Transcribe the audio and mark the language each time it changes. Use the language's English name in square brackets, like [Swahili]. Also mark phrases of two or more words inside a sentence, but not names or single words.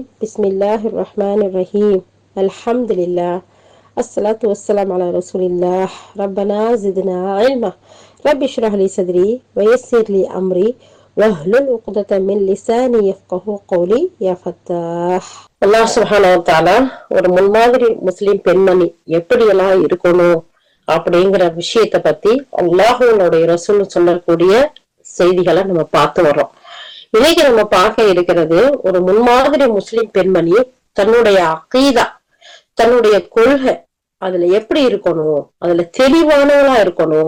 [Arabic] بسم الله الرحمن الرحيم. الحمد لله. الصلاة والسلام على رسول الله. ربنا زدنا علما. رب اشرح لي صدري ويسر لي أمري واحلل عقدة من لساني يفقه قولي يا فتاح. الله سبحانه وتعالى [Tamil] ஒரு முன்மாதிரி முஸ்லிம் பெண்மணி எப்படியெல்லாம் இருக்கணும் அப்படிங்கிற விஷயத்த பத்தி அல்லாஹ்வுடைய ரசூல் சொல்லக்கூடிய செய்திகளை நம்ம பார்த்து வர்றோம். இன்னைக்கு நம்ம பார்க்க இருக்கிறது ஒரு முன்மாதிரி முஸ்லிம் பெண்மணி தன்னுடைய அகீதா, தன்னுடைய கொள்கை அதுல எப்படி இருக்கணும், அதுல தெளிவானவளா இருக்கணும்.